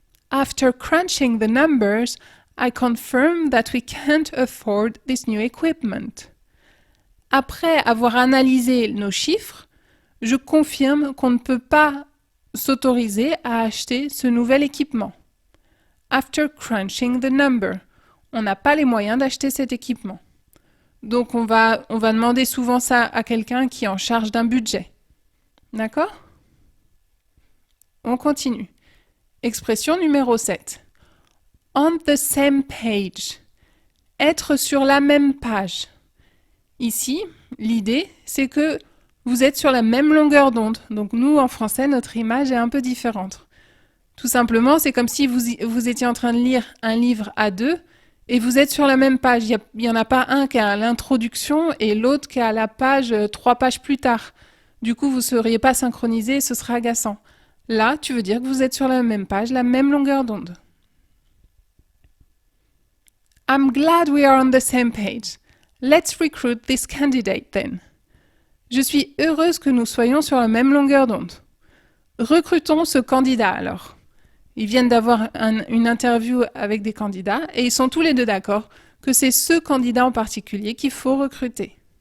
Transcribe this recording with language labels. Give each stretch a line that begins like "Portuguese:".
English: After crunching the numbers, I confirm that we can't afford this new equipment.
French: Après avoir analysé nos chiffres, je confirme qu'on ne peut pas s'autoriser à acheter ce nouvel équipement.
English: After crunching the number,
French: on n'a pas les moyens d'acheter cet équipement. Donc on va demander souvent ça à quelqu'un qui est en charge d'un budget. D'accord ? On continue. Expression numéro 7.
English: On the same page.
French: Être sur la même page. Ici, l'idée, c'est que vous êtes sur la même longueur d'onde. Donc nous, en français, notre image est un peu différente. Tout simplement, c'est comme si vous étiez en train de lire un livre à deux et vous êtes sur la même page. Il n'y en a pas un qui est à l'introduction et l'autre qui est à la page 3 pages plus tard. Du coup, vous ne seriez pas synchronisés et ce serait agaçant. Là, tu veux dire que vous êtes sur la même page, la même longueur d'onde.
English: I'm glad we are on the same page. Let's recruit this candidate then.
French: Je suis heureuse que nous soyons sur la même longueur d'onde. Recrutons ce candidat alors. Ils viennent d'avoir une interview avec des candidats et ils sont tous les deux d'accord que c'est ce candidat en particulier qu'il faut recruter.